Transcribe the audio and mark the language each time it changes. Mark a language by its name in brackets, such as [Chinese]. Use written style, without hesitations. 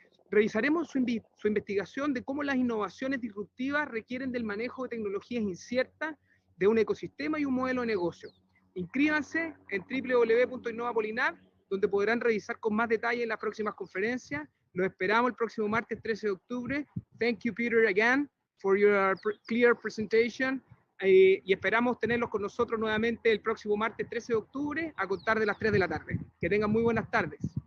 [Spanish] Revisaremos su investigación de cómo las innovaciones disruptivas requieren del manejo de tecnologías inciertas, de un ecosistema y un modelo de negocio. Inscríbanse en www.innovapolinav, donde podrán revisar con más detalle en las próximas conferencias. Los esperamos el próximo martes 13 de octubre. [English] Thank you, Peter, again, for your clear presentation. [Spanish] Y esperamos tenerlos con nosotros nuevamente el próximo martes 13 de octubre a contar de las 3 de la tarde. Que tengan muy buenas tardes.